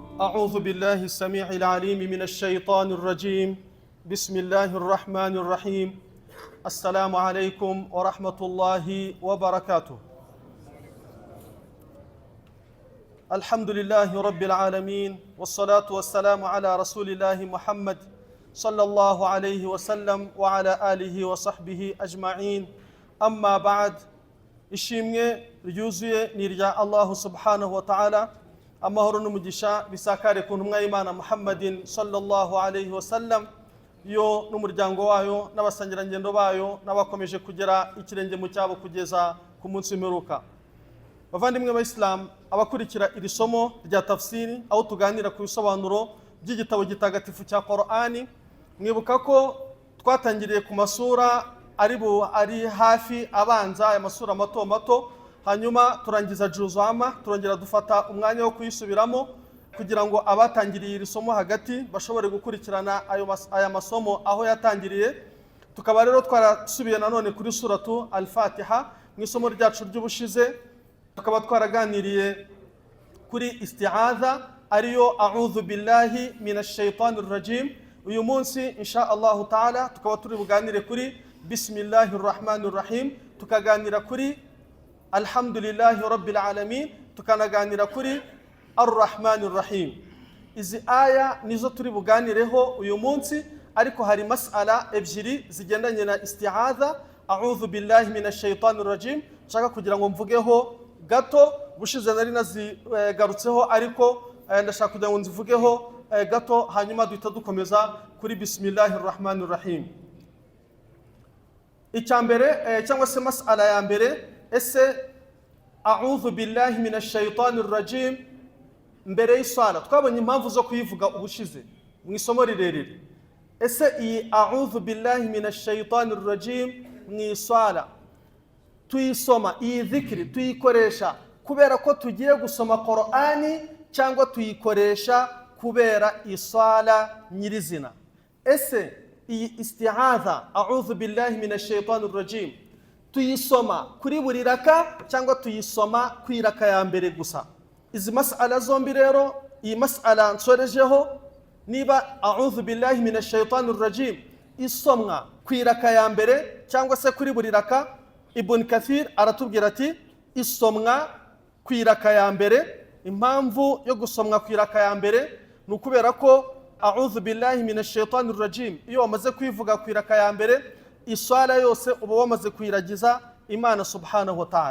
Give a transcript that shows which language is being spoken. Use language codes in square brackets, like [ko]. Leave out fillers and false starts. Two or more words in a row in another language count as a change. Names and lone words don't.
[ar] أعوذ بالله السميع العليم من الشيطان الرجيم بسم الله الرحمن الرحيم السلام عليكم ورحمة الله وبركاته الحمد لله رب العالمين والصلاة والسلام على رسول الله محمد صلى الله عليه وسلم وعلى آله وصحبه أجمعين أما بعد [rw] ishimwe ryuzuye ni irya Allah [ar] سبحانه وتعالى [rw] amahoro n'umugisha bisakare ku ntumwa y'Imana Muhammadin [ar] صلى الله عليه وسلم [rw] yo n'umuryango wayo n'abasangirangendo bayo n'abakomeje kugera ikirenge mu cyabo kugeza ku munsi w'imperuka. Bavandimwe b'Islam, abakurikira iri somo rya tafsiri aho tuganira ku bisobanuro by'igitabo gitagatifu cya Qur'ani, mwibuka ko twatangiriye ku masura ari hafi abanza aya masura mato mato, hanyuma turangiza juzama, turongera dufata umwanya wo kuyisubiramo kugira ngo abatangiriye iri somo hagati bashobore gukurikirana aya masomo aho yatangiriye. Tukaba rero twarasubiye nanone kuri suratu al-Fatiha mu isomo ryacu ry'ubushize, tukaba twaraganiriye kuri isti'adha ariyo [ar] أعوذ بالله من الشيطان الرجيم. [rw] Uyu munsi [ar] إن شاء الله تعالى [rw] tukaba turi buganire kuri [ar] بسم الله الرحمن الرحيم, [rw] tukaganira kuri [ar] الحمد لله رب العالمين, [rw] tukanaganira kuri [ar] الرحمن الرحيم. [rw] Izi aya nizo turi buganireho uyu munsi, ariko hari mas'ala ebyiri zigendanye na [ar] استعاذة أعوذ بالله من الشيطان الرجيم [rw] nshaka kugira ngo mvugeho gato. Bushize nari nazigarutseho ariko ndashaka kugira ngo nzivugeho gato, hanyuma duhita dukomeza kuri [ar] بسم الله الرحمن الرحيم. [rw] Icyambere cyangwa se mas'ala ya mbere, ese [ar] أعوذ بالله من الشيطان الرجيم [rw] mbere y'isala twabonye impamvu zo kuyivuga ubushize mu isomo rirerire. Ese iyi [ar] أعوذ بالله من الشيطان الرجيم [rw] mu isala tuyisoma, iyi dhikri tuyikoresha kubera ko tugiye gusoma Qur'ani cyangwa tuyikoresha kubera isala nyirizina? Ese iyi [ar] استعاذة أعوذ بالله من الشيطان الرجيم [rw] tuyisoma kuri buri raka cyangwa tuyisoma ku iraka ya mbere gusa? Izi mas'ala zombi rero, iyi mas'ala nsorejeho, niba [ar] أعوذ بالله من الشيطان الرجيم [rw] isomwa ku iraka ya mbere cyangwa se kuri buri raka, Ibn Kathir aratubwira ati isomwa ku iraka ya mbere. Impamvu yo gusomwa ku iraka ya mbere ni ukubera ko [ar] أعوذ بالله من الشيطان الرجيم [rw] iyo wamaze kwivuga ku iraka ya mbere, iswala yose uba wamaze kuyiragiza Imana [ar] سبحانه وتعالى.